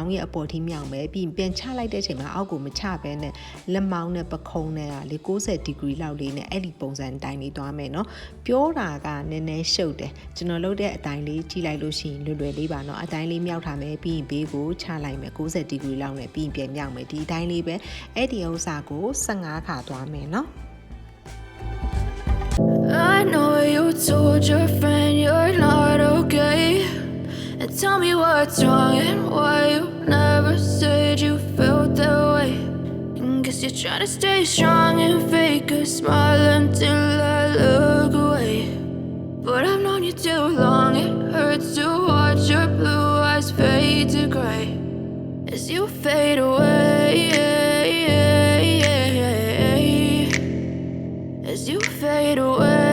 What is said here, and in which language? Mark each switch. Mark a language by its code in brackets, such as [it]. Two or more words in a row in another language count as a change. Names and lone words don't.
[my] င်းရဲ့အပေါ်ထိမြောက်မယ်ပြီးပြန်ချလိုက်တဲ့အချိန်မှာအောက်ကိုမချဘဲနဲ့လက်မောင်းနဲ့ပခုံးနဲ့လေ90ဒီဂရီလောက်လေးနဲ့အဲ့ဒီပုံစံအတိုင်းလေးသွားမယ်နော်ပြောတာကနည်းနည်းရှုပ်တယ်ကျွန်တော်လုပ်တဲ့အတိုင်းလေးကြည့်လိုက်လို့ရှိရင်လွယ်လွယ်လေးပါနော်အတိုင်းလေးမြောက်ထားမယ်ပြီးရင်ဘေးကိုချလိုက်မယ်90ဒီဂရီလောက်နဲ့ပြီးရင်ပြန်မြောက်မယ်ဒီအတိုင်းလေးပဲအဲ့ဒီဥစ္စာကို15ခါသွားမယ်နော် [en] I know you told your friend you're not okay And tell me what's wrong and why you never said you felt that way And guess you're trying to stay strong and fake a smile until I look away But I've known you too long, it hurts to watch your blue eyes fade to gray As you fade away As you fade away